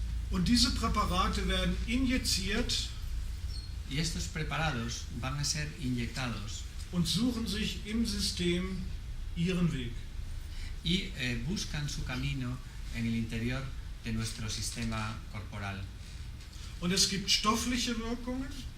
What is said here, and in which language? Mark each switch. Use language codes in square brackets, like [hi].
[de] Und diese Präparate werden injiziert [es] y estos preparados van a ser inyectados [de] und suchen sich im System ihren Weg. [es] Y buscan su camino en el interior de nuestro sistema corporal. [de] Und es gibt stoffliche Wirkungen.